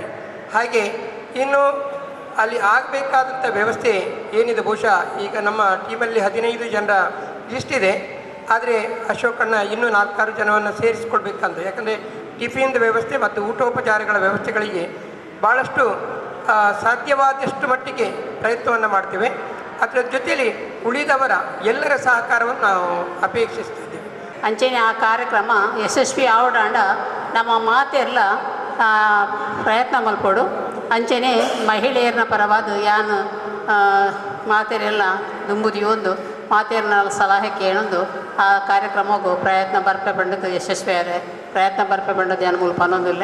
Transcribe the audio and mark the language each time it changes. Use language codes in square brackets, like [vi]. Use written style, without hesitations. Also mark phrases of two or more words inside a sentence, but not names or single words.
[kn] ಹಾಗೆ ಇನ್ನು ಅಲ್ಲಿ ಆಗಬೇಕಾದಂಥ ವ್ಯವಸ್ಥೆ ಏನಿದೆ, ಬಹುಶಃ ಈಗ ನಮ್ಮ ಟೀಮಲ್ಲಿ 15 ಜನರ ಲಿಸ್ಟ್ ಇದೆ. ಆದರೆ ಅಶೋಕಣ್ಣ ಇನ್ನೂ 4-6 ಜನವನ್ನು ಸೇರಿಸಿಕೊಡ್ಬೇಕಂತ, ಯಾಕಂದರೆ ಟಿಫಿನ್ದ ವ್ಯವಸ್ಥೆ ಮತ್ತು ಊಟೋಪಚಾರಗಳ ವ್ಯವಸ್ಥೆಗಳಿಗೆ ಭಾಳಷ್ಟು ಸಾಧ್ಯವಾದಷ್ಟು ಮಟ್ಟಿಗೆ ಪ್ರಯತ್ನವನ್ನು ಮಾಡ್ತೇವೆ. ಅದರ ಜೊತೆಯಲ್ಲಿ ಉಳಿದವರ ಎಲ್ಲರ ಸಹಕಾರವನ್ನು ನಾವು ಅಪೇಕ್ಷಿಸ್ತಿದ್ದೇವೆ. [tcy] ಅಂಚೆನೆ ಆ ಕಾರ್ಯಕ್ರಮ ಯಶಸ್ವಿ ಆವಡಾಂಡ ನಮ್ಮ ಮಾತೆಲ್ಲ ಪ್ರಯತ್ನ ಮಲ್ಪಡು ಅಂಚೆನೆ ಮಹಿಳೆಯರನ್ನ ಪರವಾದ ಯಾನು ಮಾತೆರೆಲ್ಲ ದುಂಬುದಿ ಒಂದು ಮಾತೆಯರ್ನ ಸಲಹೆ ಕೇಳೊಂದು ಆ ಕಾರ್ಯಕ್ರಮಗೂ ಪ್ರಯತ್ನ ಬರ್ಪೆ ಬಂಡದ್ದು ಯಶಸ್ವಿ ಆದರೆ ಪ್ರಯತ್ನ ಬರ್ಪೆ ಬಂಡದ್ದು ಯಾನು ಮುಲ್ಪ ಅನ್ನೋದಿಲ್ಲ.